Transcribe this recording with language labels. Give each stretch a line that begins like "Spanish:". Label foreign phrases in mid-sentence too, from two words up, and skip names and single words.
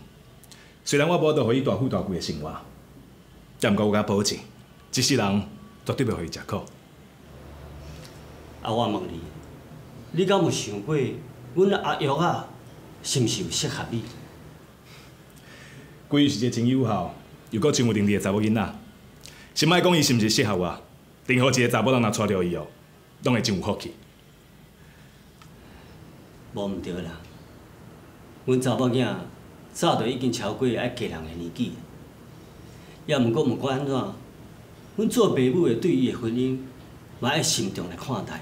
Min Nan Chinese: 虽然我无得互伊大富大贵的生活，但毋过我甲保证，一世人绝对袂互伊食苦。啊，我问你，你敢有想过？阮阿玉仔是毋是有适合你？桂玉是一个真友好，又阁真有能力的查某囡仔。先莫讲伊是毋是适合我，任何一个查某人若娶着伊哦，拢会真有福气。无毋对啦，阮查某囝早就已经超过爱嫁人的年纪，也毋过毋管安怎，阮做爸母的对伊的婚姻嘛爱慎重来看待。